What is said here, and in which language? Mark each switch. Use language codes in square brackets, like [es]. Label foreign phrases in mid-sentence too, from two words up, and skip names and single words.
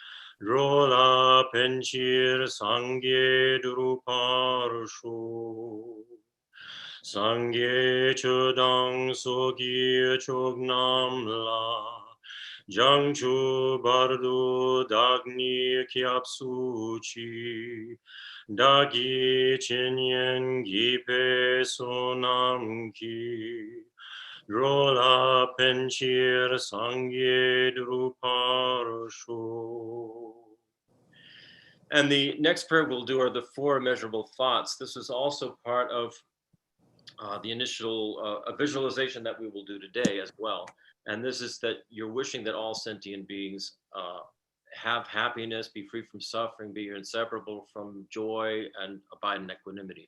[bo] འགྲོ་ལ་ཕན་ཕྱིར་སངས་རྒྱས་འགྲུབ་པར་ཤོག སངས་རྒྱས་ཆོས་དང་ཚོགས་ཀྱི་མཆོག་རྣམས་ལ། བྱང་ཆུབ་བར་དུ་བདག་ནི སྐྱབས་སུ་མཆི། བདག་གིས་སྦྱིན་སོགས་བགྱིས་པའི་བསོད་ནམས་ཀྱིས། འགྲོ་ལ་ཕན་ཕྱིར་སངས་རྒྱས་འགྲུབ་པར་ཤོག. [en] And the next prayer we'll do are the four immeasurable thoughts. This is also part of the initial visualization that we will do today as well. And this is that you're wishing that all sentient beings have happiness, be free from suffering, be inseparable from joy, and abide in equanimity.